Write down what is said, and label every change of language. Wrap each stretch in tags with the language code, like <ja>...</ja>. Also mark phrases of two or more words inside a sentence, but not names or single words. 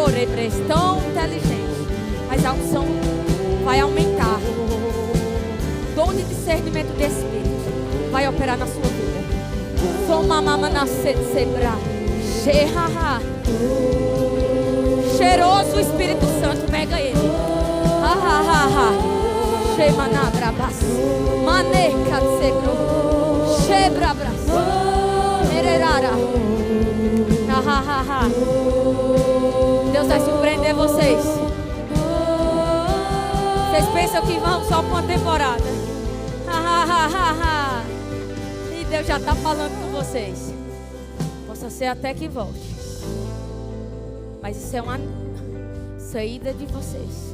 <pt>tão inteligente, mas a unção vai aumentar. Dom de discernimento de espírito vai operar na sua vida. Cheiroso Espírito Santo, pega ele. Shemanabrabas, maneca sebro, shebrabras, mererara. Deus vai surpreender vocês. Vocês pensam que vão só com uma temporada? E Deus já está falando com vocês. Possa ser até que volte, mas isso é uma saída de vocês.</pt>